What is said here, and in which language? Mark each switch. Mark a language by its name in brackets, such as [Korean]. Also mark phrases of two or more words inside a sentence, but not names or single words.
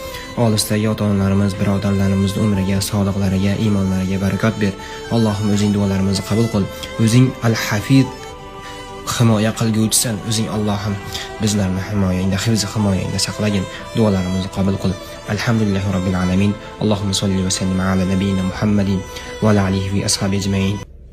[Uzbek] Olisdagi ota-onalarimiz, birodarlarimizni umriga, sog'liqlariga, iymonlariga barakot ber. Allohim o'zing duolarimizni qabul qil. O'zing Al-Hafiz, himoya qilguvchisan. O'zing Allohim bizlarni himoyangda, himoyangda saqlagin. Duolarimizni qabul qil. [Arabic] الحمد لله رب العالمين اللهم صل وسلم على نبينا محمد وعلى آله وأصحابه أجمعين.